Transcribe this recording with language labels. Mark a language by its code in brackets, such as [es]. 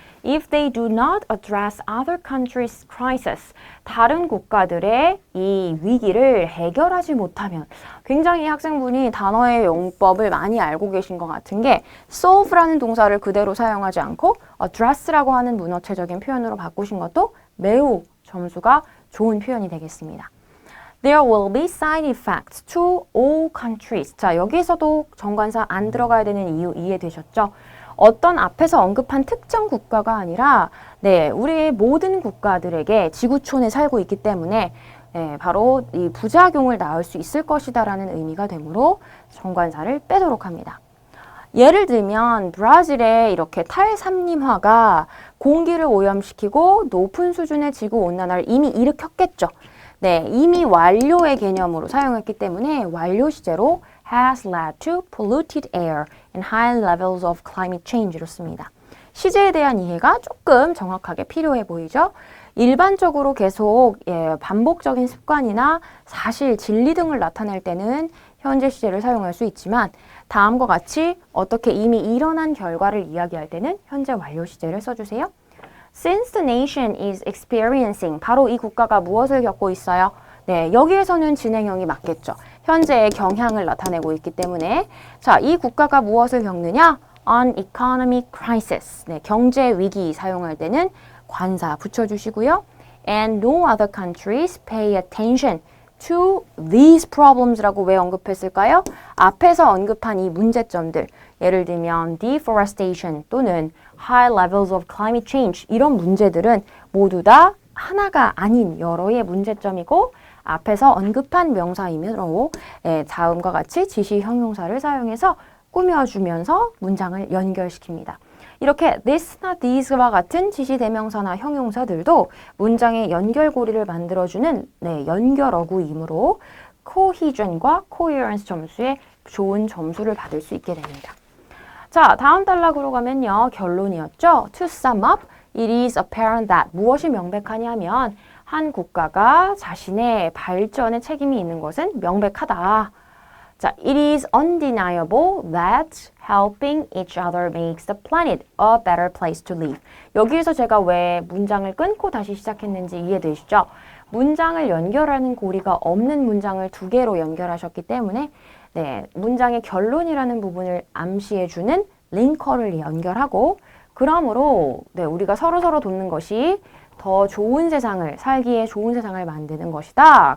[en] If they do not address other countries' crisis, [ko] 다른 국가들의 이 위기를 해결하지 못하면 굉장히 학생분이 단어의 용법을 많이 알고 계신 것 같은 게 solve라는 동사를 그대로 사용하지 않고 address라고 하는 문어체적인 표현으로 바꾸신 것도 매우 점수가 좋은 표현이 되겠습니다. [en] There will be side effects to all countries. [ko] 자, 여기에서도 정관사 안 들어가야 되는 이유 이해되셨죠? 어떤 앞에서 언급한 특정 국가가 아니라 우리의 모든 국가들에게 지구촌에 살고 있기 때문에 바로 이 부작용을 낳을 수 있을 것이다라는 의미가 되므로 정관사를 빼도록 합니다. 예를 들면 브라질의 이렇게 탈산림화가 공기를 오염시키고 높은 수준의 지구온난화를 이미 일으켰겠죠. 이미 완료의 개념으로 사용했기 때문에 완료 시제로 [en] has led to polluted air and high levels of climate change [ko] 로 씁니다. 시제에 대한 이해가 조금 정확하게 필요해 보이죠? 일반적으로 계속 반복적인 습관이나 사실 진리 등을 나타낼 때는 현재 시제를 사용할 수 있지만 다음과 같이 어떻게 이미 일어난 결과를 이야기할 때는 현재 완료 시제를 써주세요. [en] Since the nation is experiencing, [ko] 바로 이 국가가 무엇을 겪고 있어요? 여기에서는 진행형이 맞겠죠. 현재의 경향을 나타내고 있기 때문에 자, 이 국가가 무엇을 겪느냐? [en] An economic crisis. [ko] 경제 위기 사용할 때는 관사 붙여주시고요. [en] And no other countries pay attention to these problems [ko] 라고 왜 언급했을까요? 앞에서 언급한 이 문제점들, 예를 들면 deforestation 또는 [en] high levels of climate change [ko] 이런 문제들은 모두 다 하나가 아닌 여러의 문제점이고 앞에서 언급한 명사이므로 다음과 같이 지시 형용사를 사용해서 꾸며주면서 문장을 연결시킵니다. 이렇게 this나 these와 같은 지시대명사나 형용사들도 문장의 연결고리를 만들어주는 연결어구이므로 cohesion과 coherence 점수에 좋은 점수를 받을 수 있게 됩니다. 자, 다음 단락으로 가면요. 결론이었죠. [en] To sum up, it is apparent that [ko] 무엇이 명백하냐면 한 국가가 자신의 발전에 책임이 있는 것은 명백하다. 자, [en] it is undeniable that helping each other makes the planet a better place to live. [ko] 여기에서 제가 왜 문장을 끊고 다시 시작했는지 이해되시죠? 문장을 연결하는 고리가 없는 문장을 두 개로 연결하셨기 때문에 문장의 결론이라는 부분을 암시해주는 링커를 연결하고 그러므로 우리가 서로서로 돕는 것이 더 좋은 세상을, 살기에 좋은 세상을 만드는 것이다.